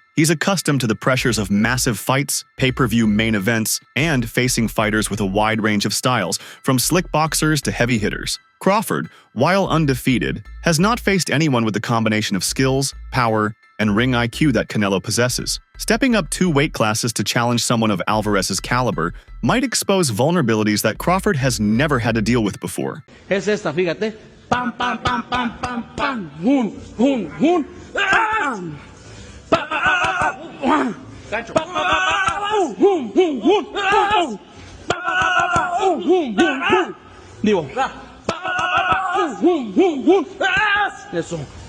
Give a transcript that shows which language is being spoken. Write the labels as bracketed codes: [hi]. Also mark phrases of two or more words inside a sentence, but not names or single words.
[en] He's accustomed to the pressures of massive fights, pay-per-view main events, and facing fighters with a wide range of styles, from slick boxers to heavy hitters. Crawford, while undefeated, has not faced anyone with the combination of skills, power, and ring IQ that Canelo possesses. Stepping up 2 weight classes to challenge someone of Alvarez's caliber might expose vulnerabilities that Crawford has never had to deal with before. [es] Es esta, fíjate. Pam, pam, pam, pam, pam, pam. Hun, hun, hun. Gancho. Hun, hun, hun. Digo. Hun, hun, hun. Eso.